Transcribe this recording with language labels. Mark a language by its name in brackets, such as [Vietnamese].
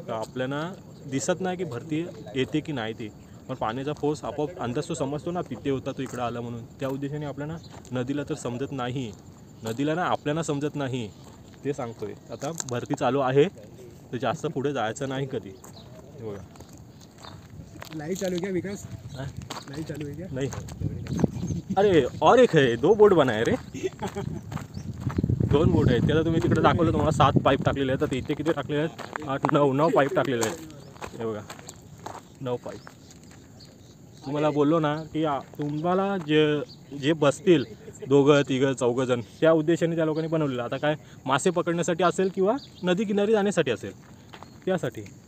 [Marathi] तर आपल्याला दिसत नाही की भरती येते की नाही ते, पण पाण्याचा फोर्स आपोआप अंदाज तो समजतो ना तिथे होता तो इकडं आला म्हणून. त्या उद्देशाने आपल्याला नदीला तर समजत नाही, नदीला ना आपल्याला समजत नाही ते सांगतोय. आता भरती चालू आहे तर जास्त पुढे जायचं नाही कधी. बघा [Hindi] लाइव चालू क्या विकास? लाइव चालू है क्या? नहीं अरे और एक है 2 बोट बनाए रे [Marathi] 2 बोट आहेत. त्याला तुम्ही तिकडे दाखवलं तुम्हाला 7 पाईप टाकलेले आहेत. तर इथे किती टाकलेले आहेत 8-9 पाईप टाकलेले आहेत. हे बघा 9 पाईप. तुम्हाला बोललो ना की तुम्हाला जे बसतील 2-3 4 जण त्या उद्देशाने त्या लोकांनी बनवलेलं. आता काय मासे पकडण्यासाठी असेल किंवा नदी किनारी जाण्यासाठी असेल त्यासाठी.